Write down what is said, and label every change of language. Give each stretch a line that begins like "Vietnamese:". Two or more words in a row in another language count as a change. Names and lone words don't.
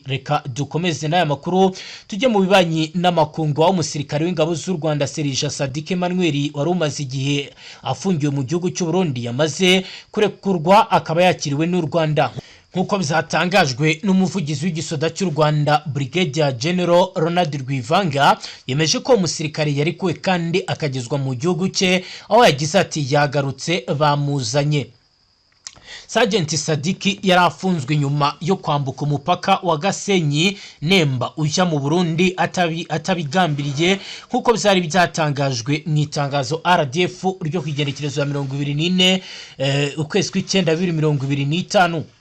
Kinyarwanda: Reka dukomeze n'aya makuru tujye mu bibanyi n'amakungu, aho umusirikare w'ingabo z'u Rwanda Serija Sadike Emmanuel wari umaze igihe afungiwe mu gihugu cy'u Burundi yamaze kurekurwa, akaba yakiriwe n'u Rwanda. Nkuko bizatangajwe n'umuvugizi w'igisoda cy'u Rwanda Brigadier General Ronald Rwivanga, yemeje ko umusirikare yarikuwe kandi akagezwa mu gihugu cye, aho yagize ati yagarutse bamuzanye. Sergeant Sadiki yarafunzwe nyuma yo kwambuka umupaka wa Gasenyi Nemba ujya mu Burundi atabigambiriye, nkuko byari byatangajwe mu itangazo RDF ryo kwigenekerezo ya 24 ukwezi kw'icyenda 2025.